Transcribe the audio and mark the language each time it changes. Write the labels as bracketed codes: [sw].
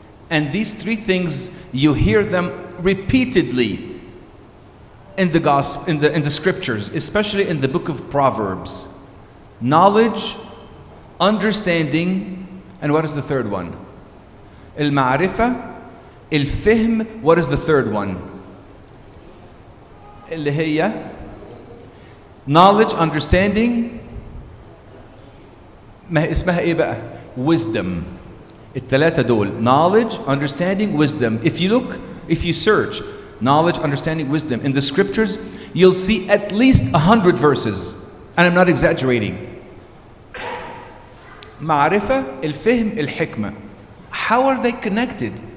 [en] And these 3 things, you hear them repeatedly in the gospel, in the scriptures, especially in the book of Proverbs. Knowledge, understanding, and what is the third one? [ar] المعرفة, الفهم, [en] what is the third one? [ar] اللي هي [en] knowledge, understanding, [ar] ما اسمها ايه بقى؟ [en] Wisdom. [ar] الثلاثة دول. [en] Knowledge, understanding, wisdom. If you search knowledge, understanding, wisdom in the scriptures, you'll see at least 100 verses. And I'm not exaggerating. [ar] معرفة, الفهم, الحكمة. [en] How are they connected?